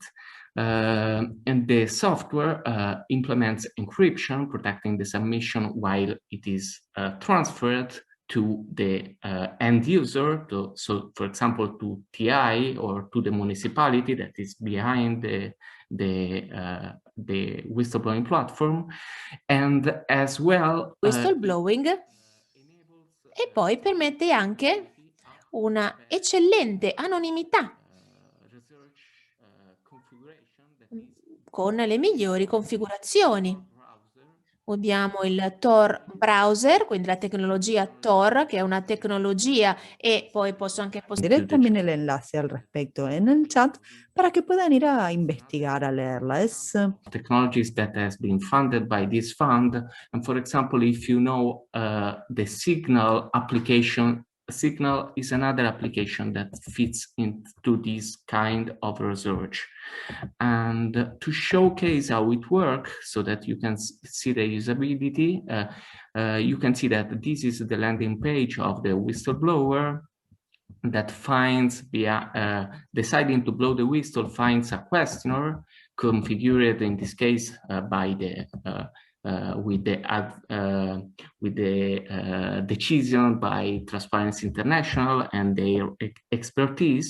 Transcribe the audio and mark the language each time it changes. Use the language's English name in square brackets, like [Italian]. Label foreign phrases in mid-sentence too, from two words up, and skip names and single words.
[English] And the software implements encryption, protecting the submission while it is transferred to the end user, so for example to TI or to the municipality that is behind the whistleblowing platform, and as well whistleblowing, [Italian] e poi permette anche una eccellente anonimità con le migliori configurazioni. Abbiamo il Tor browser, quindi la tecnologia Tor, che è una tecnologia, e poi posso anche [Spanish] Diré también el enlace al respecto en el chat para que puedan ir a investigar, a leerla. Es [English] technologies that has been funded by this fund. And for example, if you know the Signal application, Signal is another application that fits into this kind of research. And to showcase how it works so that you can see the usability, you can see that this is the landing page of the whistleblower that finds, deciding to blow the whistle, finds a questionnaire configured in this case by the with the decision by Transparency International and their expertise.